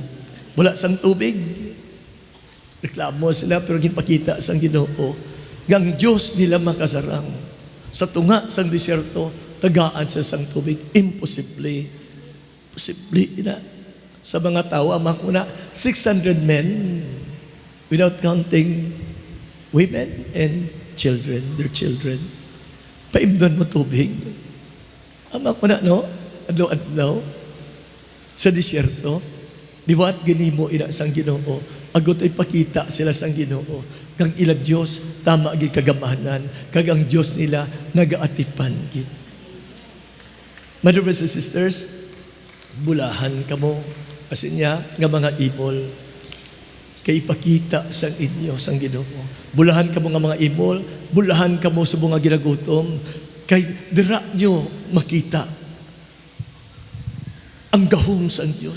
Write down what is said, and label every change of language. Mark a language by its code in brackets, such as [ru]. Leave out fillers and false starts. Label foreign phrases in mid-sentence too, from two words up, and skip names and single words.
[hil] Wala sang tubig. Reklamo sila pero ginpakita sang Ginoo nga ang Diyos nila makasarang. Sa tunga sang disyerto, tagaan sa sang tubig. Imposible. Posible na. Sa mga tao, amang una, 600 [en] men without counting women and children, their children. [hil] Paimdon mo tubig. Amang una, no? Adlaw-adlaw sa disyerto, diwat ginimo ina sang Ginoo, agot ay pakita sila sang Ginoo, kang ila Dios tama gid kagamanan, kag ang Dios nila nagaatipan gid. [en] My brothers and sisters, [hil] bulahan kamo kasi niya nga mga imol kay ipakita sang inyo sang Ginoo. Bulahan kamo nga mga imol, bulahan kamo sa mga ginagutom, kay dira nyo makita ang gahom sang Dios.